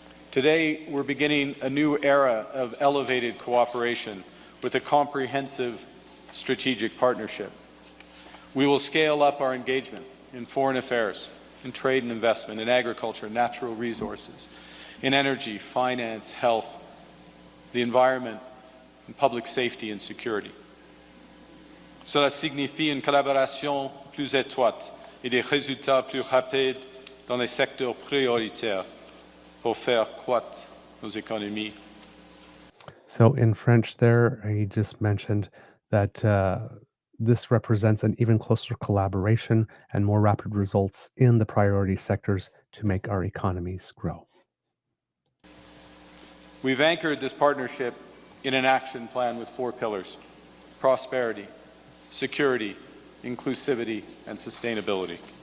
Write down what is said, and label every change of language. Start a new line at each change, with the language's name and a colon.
English: Today, we're beginning a new era of elevated cooperation with a comprehensive strategic partnership. We will scale up our engagement in foreign affairs, in trade and investment, in agriculture, natural resources, in energy, finance, health, the environment, and public safety and security.
French: Cela signifie une collaboration plus étroite et des résultats plus rapides dans les secteurs prioritaires pour faire croître nos économies.
English: So in French there, he just mentioned that this represents an even closer collaboration and more rapid results in the priority sectors to make our economies grow. We've anchored this partnership in an action plan with 4 pillars: prosperity, security, inclusivity, and sustainability.